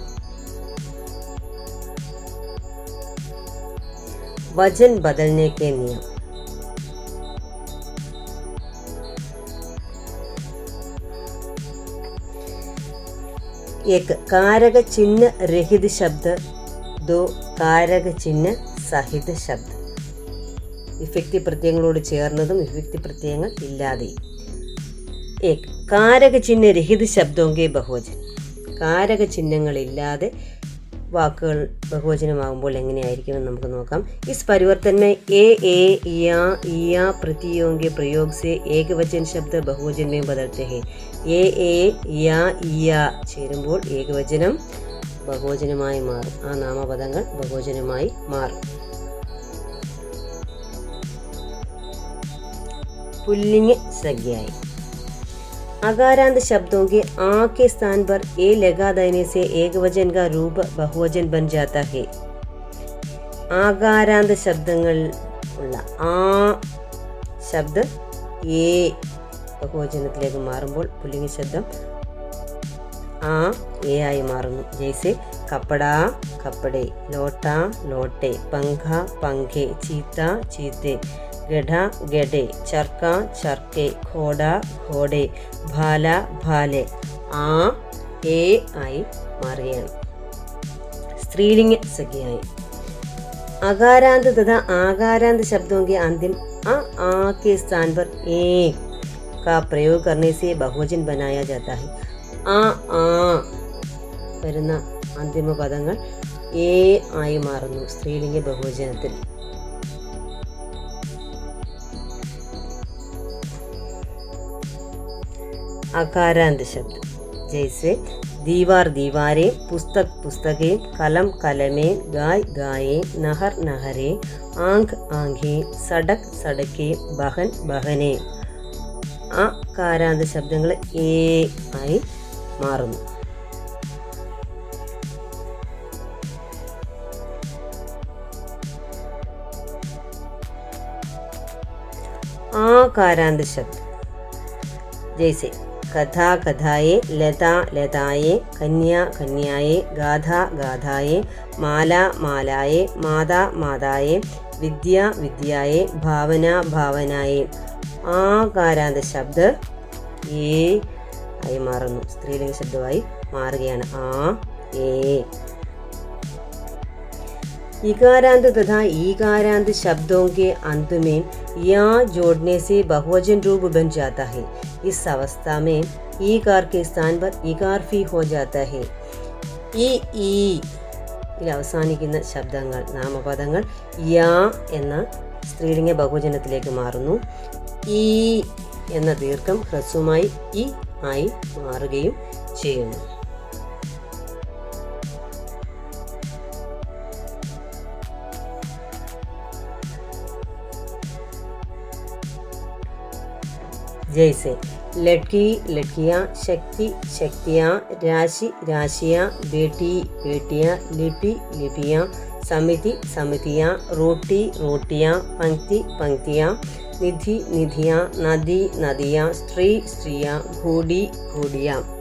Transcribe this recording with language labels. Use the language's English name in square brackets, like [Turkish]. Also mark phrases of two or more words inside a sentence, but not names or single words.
[Hindi] वचन बदलने के नियम. एक कारक चिन्ह रहित शब्द, दो कारक चिन्ह सहित शब्द. [Malayalam] വിഭക്തി പ്രത്യയങ്ങളോട് ചേർന്നതും വിഭക്തി പ്രത്യയങ്ങൾ ഇല്ലാതെയും. [Hindi] एक कारक चिन्ह रहित शब्दों के बहुवचन. [Malayalam] കാരക ചിഹ്നങ്ങളില്ലാതെ വാക്കുകൾ ബഹുവചനമാകുമ്പോൾ എങ്ങനെയായിരിക്കുമെന്ന് നമുക്ക് നോക്കാം. [Hindi] इस परिवर्तन में ए या प्रतियों के प्रयोग से एकवचन शब्द बहुवचन में बदलते हैं. ए या [Malayalam] ചേരുമ്പോൾ ഏകവചനം ബഹുവചനമായി മാറും. ആ നാമപദങ്ങൾ ബഹുവചനമായി മാറും. [Hindi] पुल्लिंग संज्ञाएं. अकारांत शब्दों के आ के स्थान पर ए लगा देने से एकवचन का रूप बहुवचन बन जाता है. आकारांत शब्दങ്ങൾ [Malayalam] ഉള്ള ആ ശബ്ദ ഏ ബഹുവചനത്തിലേക്ക് മാറുമ്പോൾ പുല്ലിംഗ ശബ്ദം ആ ए ആയി മാറുന്നു. [Hindi] जैसे कपड़ा कपड़े, लोटा लोटे, पंखा पंखे, चीता चीते, गधा गधे, चरका चरके, घोड़ा घोड़े, भाല भाले. [Malayalam] ആ ए ആയി മാറുകയാണ്. [Hindi] स्त्रीलिंग संज्ञाएं. अकारांत तथा आकारांत शब्दों के अंतिम आ के स्थान पर ए का प्रयोग करने से बहुवचन बनाया जाता है. [Malayalam] ആ വരുന്ന അന്തിമ പദങ്ങൾ ഏ ആയി മാറുന്നു സ്ത്രീലിംഗ ബഹുവചനത്തിൽ. [Hindi] अकारांत शब्द जैसे दीवार दीवारें, पुस्तक पुस्तकें, कलम कलमें, गाय गायें, नहर नहरें, आंख आंखें, सड़क सड़कें, बहन बहनें. [Malayalam] അകാരാന്ത ശബ്ദങ്ങൾ ഏ ആയി മാറുന്നു. [Hindi] आकारांत शब्द जैसे कथा कथाए, लता लताए, कन्या कन्याए, गाधा गाधाए, माला मालाए, माता माताए, विद्या विद्याए, भावना भावनाए. [Malayalam] ആകാരാന്ത ശബ്ദ ഏ ആയി മാറുന്നു സ്ത്രീലിംഗ ശബ്ദമായി മാറുകയാണ്. ആ ए. [Hindi] इकारांत तथा ईकारांत शब्दों के अंत में या जोड़ने से बहुवचन रूप बन जाता है। इस अवस्था में ईकार के स्थान पर इकार फी हो जाता है। [Malayalam] ഈ ഇതിൽ അവസാനിക്കുന്ന ശബ്ദങ്ങൾ നാമപദങ്ങൾ യാ എന്ന സ്ത്രീലിംഗ ബഹുവചനത്തിലേക്ക് മാറുന്നു. ഈ എന്ന ദീർഘം ഹ്രസ്വമായി ഇ ആയി മാറുകയും ചെയ്യുന്നു. [Hindi] जैसे लड़की लड़कियाँ, शक्ति शक्तियाँ, राशि राशियाँ, बेटी बेटियाँ, लिपि लिपियाँ, समिति समितियाँ, रोटी रोटियाँ, पंक्ति पंक्तियाँ, निधि निधियाँ, नदी नदियाँ, स्त्री स्त्रियाँ, घोड़ी घोड़ियाँ.